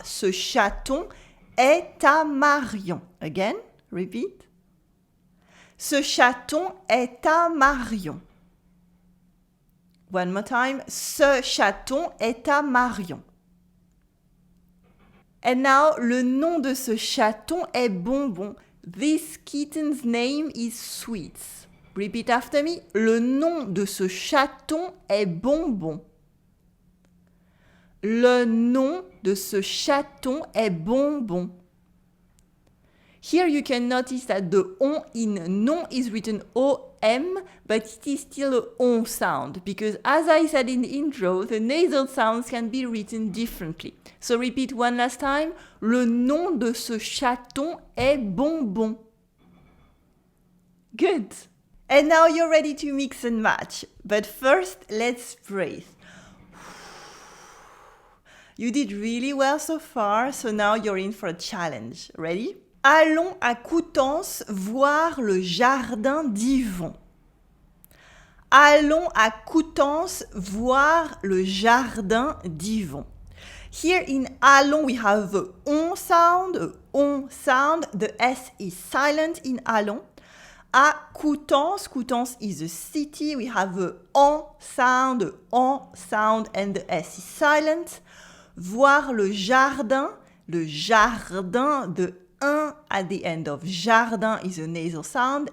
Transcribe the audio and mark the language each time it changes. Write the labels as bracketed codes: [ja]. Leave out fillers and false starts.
[fr] Ce chaton est à Marion. [en] Again, repeat. [fr] Ce chaton est à Marion. [en] One more time. [fr] Ce chaton est à Marion. [en] And now, [fr] le nom de ce chaton est Bonbon. [en] This kitten's name is Sweets. Repeat after me. [fr] Le nom de ce chaton est Bonbon. Le nom de ce chaton est Bonbon. [en] Here you can notice that the on in non is written O-M, but it is still a on sound, because as I said in the intro, the nasal sounds can be written differently. So repeat one last time. [fr] Le nom de ce chaton est Bonbon. [en] Good. And now you're ready to mix and match. But first, let's breathe. You did really well so far, so now you're in for a challenge. Ready? [fr] Allons à Coutances voir le jardin d'Yvon. Allons à Coutances voir le jardin d'Yvon. [en] Here in allons we have the on sound, the S is silent in allons. À Coutances, Coutances is a city, we have the on sound, and the S is silent. [fr] Voir le jardin, [en] the un at the end of jardin is a nasal sound.